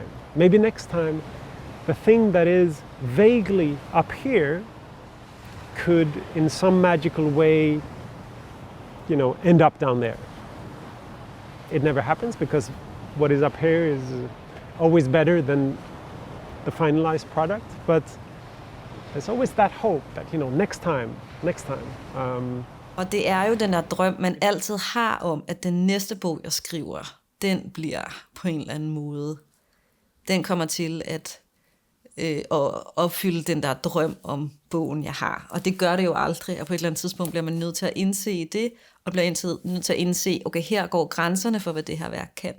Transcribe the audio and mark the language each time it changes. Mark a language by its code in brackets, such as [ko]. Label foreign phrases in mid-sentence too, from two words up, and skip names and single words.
[en] Maybe next time, the thing that is vaguely up here could, in some magical way, end up down there. It never happens because what is up here is always better than the finalized product, but there's always that hope that, next time. [da] Og det er jo den der drøm, man altid har om, at den næste bog, jeg skriver, den bliver på en eller anden måde. Den kommer til at opfylde den der drøm om bogen, jeg har. Og det gør det jo aldrig, og på et eller andet tidspunkt bliver man nødt til at indse det, og bliver nødt til at indse, okay, her går grænserne for, hvad det her værk kan.